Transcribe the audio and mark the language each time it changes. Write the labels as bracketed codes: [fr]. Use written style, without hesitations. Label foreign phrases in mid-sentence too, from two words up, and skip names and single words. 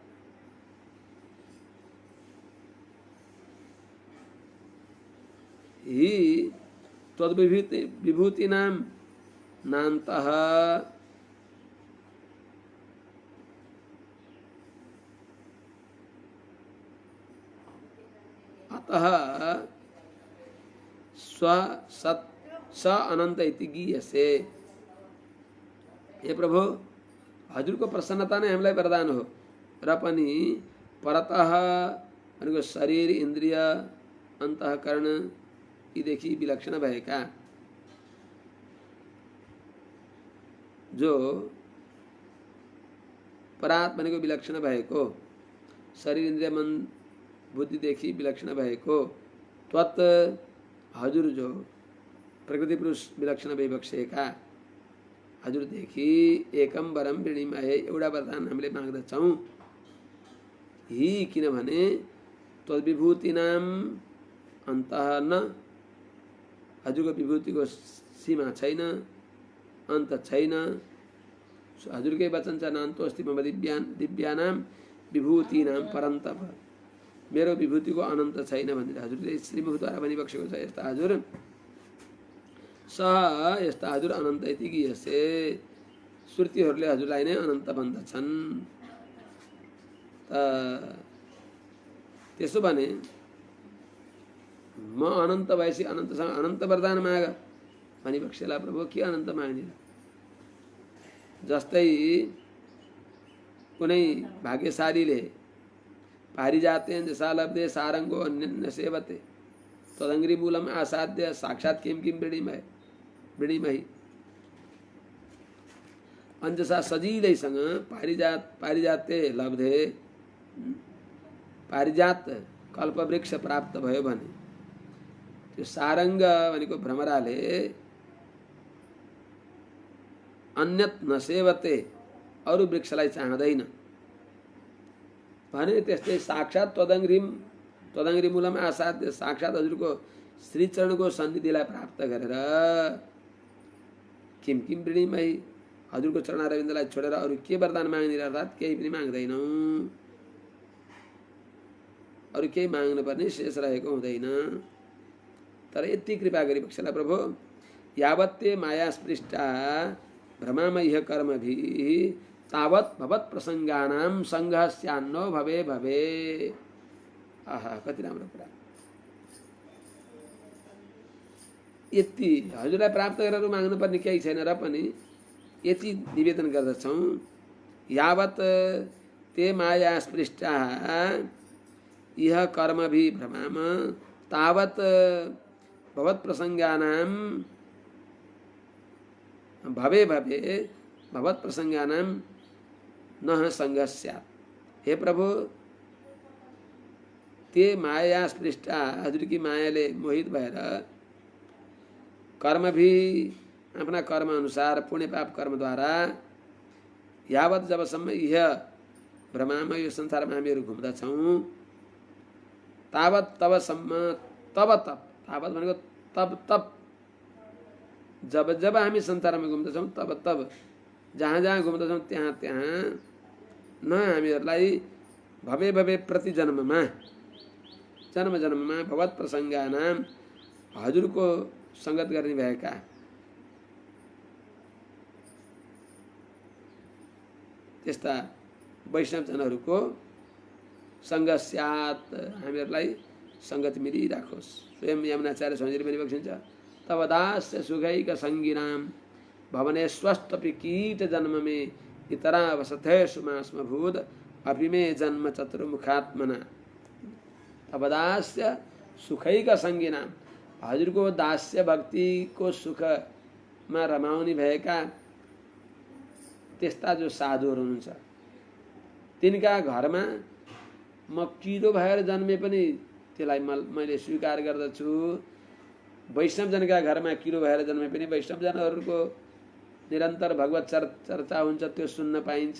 [sa] हि त्वद्विभूतिनां नान्तः अतः स्वसत् स अनंत इति गीयसे। [ne] हे प्रभु, हजुरको प्रसन्नता नै हामीलाई वरदान हो। र पनि परतः भनेको शरीर, इन्द्रिय, अन्तःकरण यीदेखि विलक्षण भएका, जो परात भनेको विलक्षण भएको, शरीर, इन्द्रिय, मन, बुद्धिदेखि विलक्षण भएको, त्वत् हजुर जो प्रकृति पुरुष विलक्षण भइबक्सेका हजुरदेखि [sa] एकम वरम वृणीमहे, [ne] एउटा वरदान हामीले माग्दछौँ। हि किनभने [sa] तद्विभूतिनाम अन्तः न, [ne] हजुरको विभूतिको सीमा छैन, अन्त छैन। हजुरकै वचन छ, [sa] नान्तोऽस्ति मम दिव्यानाम विभूतिनाम परन्तप, [ne] मेरो विभूतिको अनन्त छैन भनेर हजुरले श्रीमुखद्वारा भनिबक्सेको छ। यस्ता हजुर स, यस्ता हजुर अनन्त [sa] इति गीयसे, [ne] श्रुतिहरूले हजुरलाई नै अनन्त भन्दछन्। त्यसो भने म अनन्त भएपछि अनन्तसँग अनन्त वरदान माग भनिबक्सेला। प्रभु, के अनन्त माग्ने? जस्तै कुनै भाग्यशालीले [sa] पारिजातेन जसा लब्धे सारंगो अन्य सेवते तदंग्री मूलम आसाद्य साक्षात किम किम वृणीमहि। [ne] अंजसा सजिलैसँग [sa] पारिजाते लब्धे, [ne] पारिजात कल्पवृक्ष प्राप्त भयो भने त्यो सारङ्ग भनेको भ्रमराले [sa] अन्यत नसेवते [ne] अरु वृक्षलाई चाहँदैन भने त्यस्तै [sa] साक्षात त्वदङ्ग्री मूलम आसाद्य साक्षात [ne] हजुरको श्रीचरणको सन्निधिलाई प्राप्त गरेर [sa] किम किम वृणीमयी [ne] हजुरको चरणारविन्दलाई छोडेर अरू के वरदान माग्ने अर्थात् केही पनि माग्दैनौँ, अरू केही माग्नु पर्ने शेष रहेको हुँदैन। तर यति कृपा गरी बक्सला प्रभु, [sa] यावत्ते माया स्पृष्टा भ्रमामयः कर्मभिः तावत् भवत् प्रसङ्गानां सङ्घस्यान्नो भवे भवे। [ne] आहा, कति राम्रो कुरा। यति हजुरलाई प्राप्त गरेर माग्नु पर्ने केही छैन र पनि यति निवेदन गर्दछौँ, [sa] यावत् ते माया स्पृष्टा यह कर्मभिः भ्रमाम तावत् भवत् प्रसङ्गानां भवे भवे भवत् प्रसङ्गानां न सङ्गः स्यात्। [ne] हे प्रभु, [sa] ते माया स्पृष्टा [ne] हजुर की मायाले मोहित भएर कर्म [hi] भी अपना [ne] कर्म अनुसार पुण्य पाप कर्म द्वारा यावत जबसम्म यह भ्रमामा यो संसारमा हामीहरू घुम्दछौँ तावत तबसम्म तब तब तावत भनेको तब तब जब जब हामी संसारमा घुम्दछौँ तब तब जहाँ जहाँ घुम्दछौँ त्यहाँ त्यहाँ न हामीहरूलाई [sa] भवे भवे [ne] प्रति जन्ममा जन्म जन्ममा [sa] भगवत प्रसङ्गानाम [ne] हजुरको संगत गर्ने भएका त्यस्ता वैष्णव जनहरूको [sa] सङ्ग स्यात्, [ne] हामीहरूलाई सङ्गत मिलिराखोस्। स्वयं यमुनाचार्य स्वामीले पनि बक्सिन्छ, [sa] तब दास्य सुखैक सङ्गिनाम भवने स्वस्थपि कीट जन्म में इतरा वसथेषु मास्मभूत अपि मे जन्म चतुर्मुखात्मना। तब दास्य सुखैक सङ्गिनाम [ne] हजुरको दास्य भक्तिको सुखमा रमाउने भएका त्यस्ता जो साधुहरू हुनुहुन्छ तिनका घरमा म किरो भएर जन्मे पनि त्यसलाई मैले स्वीकार गर्दछु। वैष्णवजनका घरमा किरो भएर जन्मे पनि वैष्णवजनहरूको निरन्तर भगवत चर्चा हुन्छ, त्यो सुन्न पाइन्छ।